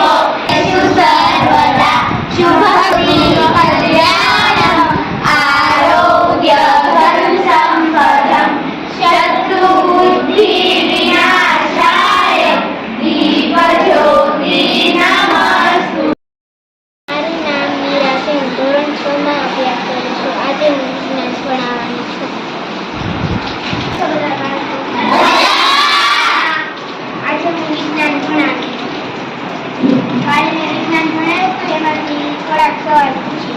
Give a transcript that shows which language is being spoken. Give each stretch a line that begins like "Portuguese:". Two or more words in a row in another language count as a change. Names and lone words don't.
Sanskrit: सर्वदा शुभं कल्याणम् आरोग्यधन सम्पदं शत्रुबुद्धिविनाशाय दीपज्योति नमस्तु.
Gujarati: મારું નામ મીરા છે. હું ધોરણ 6 માં અભ્યાસ કરું છું. આજે હું વિજ્ઞાન ભણાવવાની છું. આજે હું વિજ્ઞાન ભણાવીશ. કાલે મેં વિજ્ઞાન ભણાવ્યું હતું, એમાંથી થોડાક સવાલ પૂછીશ.